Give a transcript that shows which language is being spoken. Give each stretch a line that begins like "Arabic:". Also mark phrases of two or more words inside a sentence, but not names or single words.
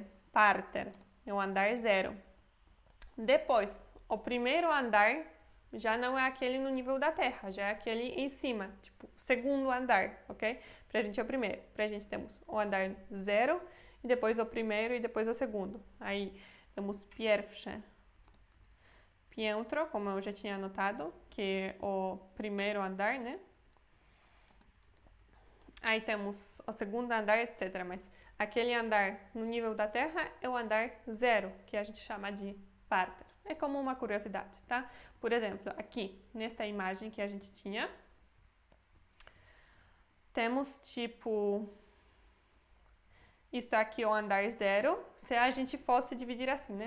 Portuguese: Parter é o andar 0. Depois, o primeiro andar já não é aquele no nível da terra, já é aquele em cima, tipo, segundo andar, ok? Pra gente é o primeiro. Pra gente temos o andar 0, e depois o primeiro e depois o segundo. Aí temos
Polish: pierwsze piętro,
Portuguese: como eu já tinha anotado, que é o primeiro andar, né? Aí temos o segundo andar, etc. Mas aquele andar no nível da terra é o andar 0, que a gente chama de parter. É como uma curiosidade, tá? Por exemplo, aqui, nesta imagem que a gente tinha, temos tipo, isto aqui é o andar 0, se a gente fosse dividir assim, né?